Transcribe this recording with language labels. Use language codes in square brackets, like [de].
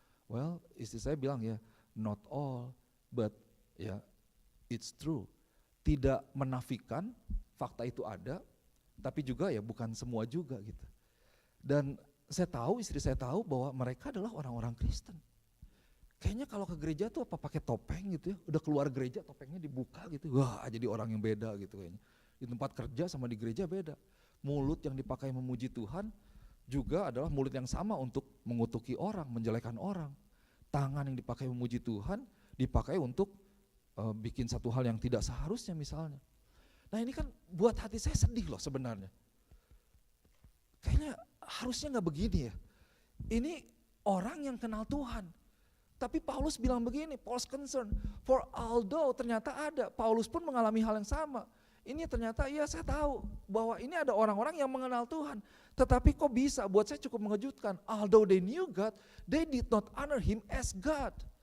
[en] Well, [id] istri saya bilang ya, [en] not all but ya it's true. [id] Tidak menafikan fakta itu ada, tapi juga ya bukan semua juga gitu. Dan istri saya tahu bahwa mereka adalah orang-orang Kristen. Kayaknya kalau ke gereja tuh apa pakai topeng gitu ya, udah keluar gereja topengnya dibuka gitu, wah jadi orang yang beda gitu kayaknya. Di tempat kerja sama di gereja beda. Mulut yang dipakai memuji Tuhan juga adalah mulut yang sama untuk mengutuki orang, menjelekan orang. Tangan yang dipakai memuji Tuhan dipakai untuk bikin satu hal yang tidak seharusnya misalnya. Nah ini kan buat hati saya sedih loh sebenarnya. Kayaknya harusnya gak begini ya. Ini orang yang kenal Tuhan. Tapi Paulus bilang begini, Paulus concern, for although ternyata ada, Paulus pun mengalami hal yang sama. Ini ternyata iya saya tahu bahwa ini ada orang-orang yang mengenal Tuhan. Tetapi kok bisa, buat saya cukup mengejutkan. [en] Although they knew God, they did not honor Him as God.